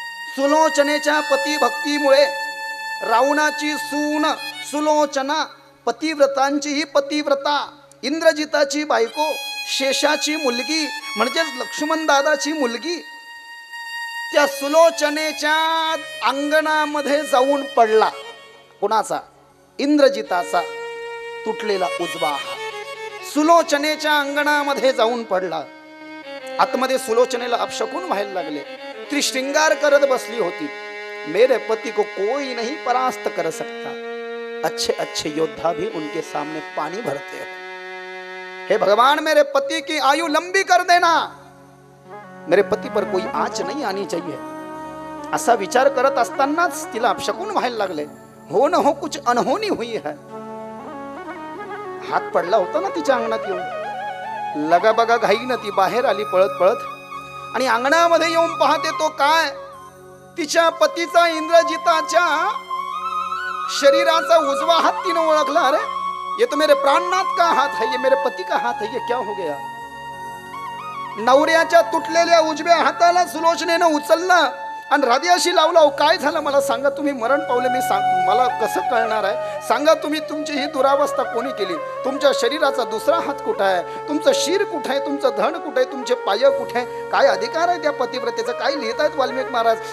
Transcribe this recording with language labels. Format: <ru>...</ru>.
<mr>सुलोचनेच्या पतिभक्तीमुळे रावणाची सून सुलोचना, पतिव्रतांची ही पतिव्रता, इंद्रजिताची बायको, शेषाची मुलगी म्हणजे लक्ष्मण दादाची मुलगी, त्या सुलोचनेच्या अंगणामध्ये जाऊन पडला. कुणाचा? इंद्रजिताचा तुटलेला उजवा हात सुलोचनेच्या अंगणामध्ये जाऊन पडला. आतमध्ये सुलोचनेला अपशकुन व्हायला लागले. ती श्रृंगार करत बसली होती.</mr> <hi>मेरे पति को कोई नहीं परास्त कर सकता, अच्छे अच्छे योद्धा भी उनके सामने पानी भरते हैं. हे भगवान, मेरे पति की आयु लंबी कर देना, मेरे पति पर कोई आंच नहीं आनी चाहिए.</hi> <mr>असा विचार करत असतानाच तिला अपशकुन व्हायला लागले.</mr> <hi>हो न हो कुछ अनहोनी हुई है.</hi> <mr>हात पडला होता ना तिच्या अंगणात येऊन. लगा बगा घाईनं ती बाहेर आली पळत पळत आणि अंगणामध्ये येऊन पाहते तो काय, तिच्या पतीचा इंद्रजिताच्या शरीराचा उजवा हात तिने ओळखला.</mr> <hi>अरे ये तो मेरे प्राणनाथ का हाथ है, ये मेरे पति का हाथ है, ये क्या हो गया.</hi> <mr>नवऱ्याच्या तुटलेल्या उजव्या हाताला सुलोचनेनं उचललं आणि हृदयाशी लावला. काय झालं मला सांगा, तुम्ही मरण पावले, मी मला कसं कळणार आहे. सांगा तुम्ही, तुमची ही दुरावस्था कोणी केली. तुमच्या शरीराचा दुसरा हात कुठं आहे, तुमचं शिर कुठं आहे, तुमचं धड कुठं आहे, तुमचे पाय कुठे आहे, काय अधिकार आहे त्या पतिव्रतेचा, काय लिहित आहेत वाल्मिक महाराज.</mr>